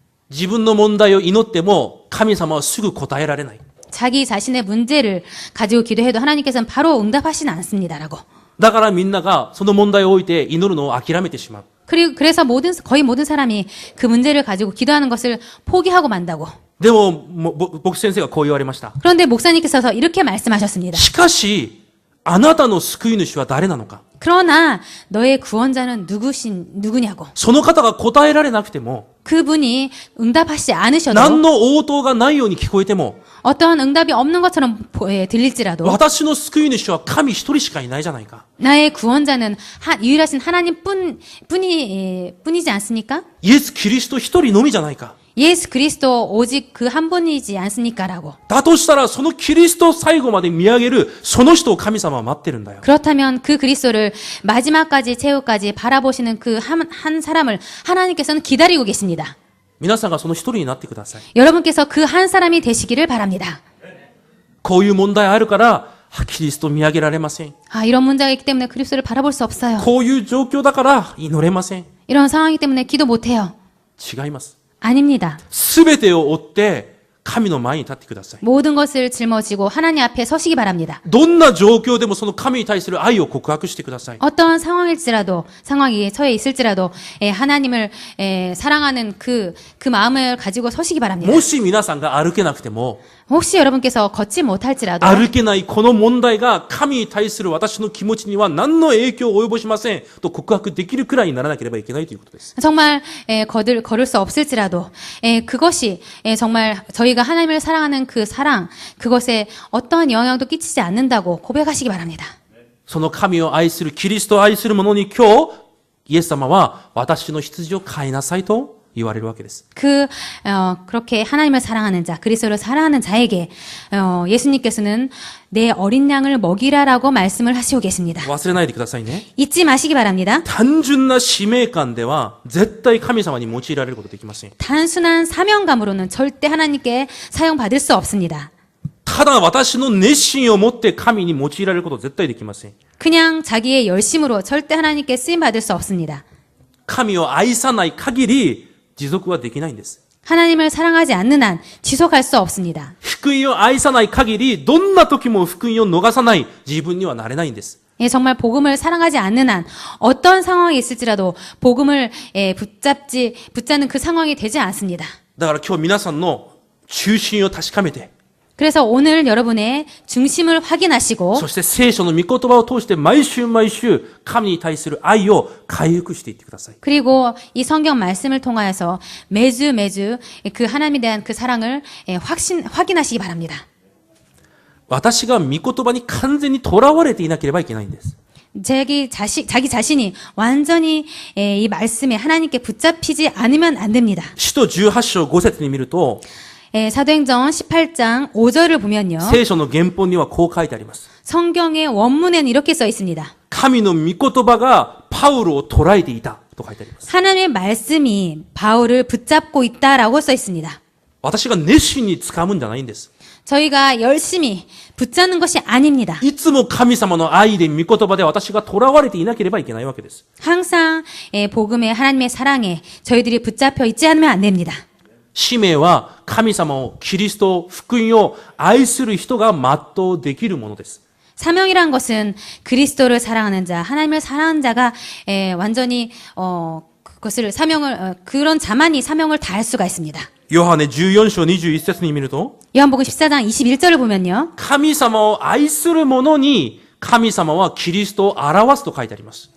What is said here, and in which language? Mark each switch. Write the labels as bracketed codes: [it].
[ja] 自分の問題を祈っても神様はすぐ答えられない。 [ko] 자기 자신의 문제를 가지고 기도해도 하나님께서는 바로 응답하시는 않습니다라고. [ja] だからみんながその問題を置いて祈るのを諦めてしまう。 [ko] 그래서 거의 모든 사람이 그 문제를 가지고 기도하는 것을 포기하고 만다고. [ja] でも、牧師先生がこう言われました。 [ko] 그런데 목사님께서 이렇게 말씀하셨습니다. [ja] しかし、あなたの救い主は誰なのか。 [ko] 그러나 너의 구원자는 누구냐고. [ja] その方が答えられなくても、 [ko] 그분이 응답하시지 않으셔도 [ja] 何の応答がないように聞こえても、 [ko] 어떠한 응답이 없는 것처럼 들릴지라도 [ja] 私の救い主は神一人しかいないじゃないか。 [ko] 나의 구원자는 유일하신 하나님뿐이지 않습니까? [ja] イエス・キリスト一人のみじゃないか。 [ko] 예수 그리스도 오직 그 한 분이지 않습니까라고. [ja] だとしたら、そのキリストを最後まで見上げる、その人を神様は待ってるんだよ。 [ko] 그렇다면 그 그리스도를 그리스도를 마지막까지 최후까지 바라보시는 그 한 사람을 하나님께서는 기다리고 계십니다. [ja] 皆さんがその一人になってください。 [ko] 여러분께서 그 한 사람이 되시기를 바랍니다. [ja] こういう問題あるから、キリスト見上げられません。 [ko] 이런 문제가 있기 때문에 그리스도를 바라볼 수 없어요. [ja] こういう状況だから祈れません。 [ko] 이런 상황이기 때문에 기도 못해요. [ja] 違います。 [ko] 아닙니다. [ja] すべてを追って神の前に立ってください。 [ko] 모든 것을 짊어지고 하나님 앞에 서시기 바랍니다. [ja] どんな状況でもその神に対する愛を告白してください。 [ko] 어떠한 상황이 처해 있을지라도 하나님을 사랑하는 그 마음을 가지고 서시기 바랍니다. [ja] もし皆さんが歩けなくても、 [ko] 혹시 여러분께서 걷지 못할지라도 [ja] 歩けないこの問題が神に対する私の気持ちには何の影響を及ぼしませんと告白できるくらいにならなければいけないということです。 [ko] 정말 걸을 수 없을지라도 그것이 정말 저희가 하나님을 사랑하는 그 사랑 그것에 어떠한 영향도 끼치지 않는다고 고백하시기 바랍니다. [ja] その神を愛するキリストを愛する者に今日イエス様は私の羊を飼いなさいと言われるわけです。 [ko] 그렇게 하나님을 사랑하는 자, 그리스도를 사랑하는 자에게 예수님께서는 내 어린 양을 먹이라라고 말씀을 하시고 계십니다. [ja] 忘れないでくださいね。 [ko] 잊지 마시기 바랍니다. [ja] 単純な使命感では絶対神様に用いられることできません。 [ko] 단순한 사명감으로는 절대 하나님께 사용받을 수 없습니다. [ja] ただ私の熱心を持って神に用いられることは絶対できません。 [ko] 그냥 자기의 열심으로 절대 하나님께 쓰임받을 수 없습니다. [ja] 神を愛さない限り持続はできないんです。 [ko] 하나님을 사랑하지 않는 한 지속할 수 없습니다. [ja] 福音を愛さない限りどんな時も福音を逃さない自分にはなれないんです。 [ko] 정말 복음을 사랑하지 않는 한 어떤 상황이 있을지라도 복음을 붙잡는 그 상황이 되지 않습니다. [ja] だから今日皆さんの中心を確かめて [ko] 그래서 오늘 여러분의 중심을 확인하시고 [ja] そして聖書の御言葉を通して毎週毎週神に対する愛を回復していってください。 [ko] 그리고 이 성경 말씀을 통하여서 매주 그 하나님에 대한 그 사랑을 확인하시기 바랍니다. [ja] 私が御言葉に完全にとらわれていなければいけないんです。 [ko] 자기 자신이 완전히 이 말씀에 하나님께 붙잡히지 않으면 안 됩니다. [ja] 使徒18章5節に見ると [ko] 사도행전 18장 5절을 보면요. [ja] 聖書の原本にはこう書いてあります。 [ko] 성경의 원문에는 이렇게 써 있습니다. [ja] 神の御言葉がパウロを捉えていたと書いてあります。 [ko] 하나님의 말씀이 바울을 붙잡고 있다라고 써 있습니다. [ja] 私が熱心に掴むんじゃないんです。 [ko] 저희가 열심히 붙잡는 것이 아닙니다. [ja] いつも神様の愛で御言葉で私が囚われていなければいけないわけです。 [ko] 항상 복음에 하나님의 사랑에 저희들이 붙잡혀 있지 않으면 안 됩니다. [ja] 使命は神様を、キリストを、福音を愛する人が全うできるものです。 [ko] 사명이란 것은 그리스도를 사랑하는 자, 하나님을 사랑하는 자가 완전히 그것을 그런 자만이 사명을 다할 수가 있습니다. [ja] ヨハネ14章21節に見ると [ko] 요한복음 14장 21절을 보면요. [ja] 神様を愛する者に神様はキリストを表すと書いてあります。